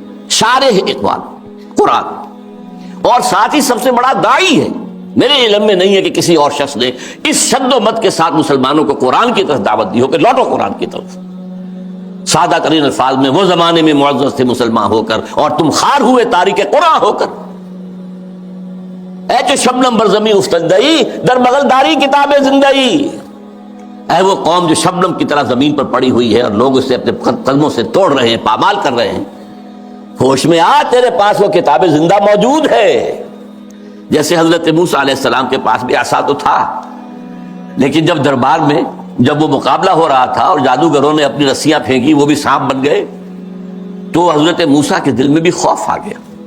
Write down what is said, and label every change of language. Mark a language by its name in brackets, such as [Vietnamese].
[Urdu] شارح اقبال قرآن، اور ساتھ ہی سب سے بڑا داعی ہے. میرے علم میں نہیں ہے کہ کسی اور شخص نے اس شد و مت کے ساتھ مسلمانوں کو قرآن کی طرف دعوت دی ہو کہ لوٹو قرآن کی طرف. سادہ ترین الفاظ میں وہ زمانے میں معزز تھے مسلمان ہو کر، اور تم خار ہوئے تاریک قرآن ہو کر. [Persian] اے جو شبنم بر زمین افتندئی در بغل داری کتاب زندگی. [Urdu] اے وہ قوم جو شبنم کی طرح زمین پر پڑی ہوئی ہے اور لوگ اسے اپنے قدموں سے توڑ رہے ہیں، پامال کر رہے ہیں. ہوش میں آ، تیرے پاس وہ کتاب زندہ موجود ہے. جیسے حضرت موسیٰ علیہ السلام کے پاس بھی عصا تو تھا، لیکن جب دربار میں جب وہ مقابلہ ہو رہا تھا اور جادوگروں نے اپنی رسیاں پھینکی، وہ بھی سانپ بن گئے، تو حضرت موسیٰ کے دل میں بھی خوف آ گیا.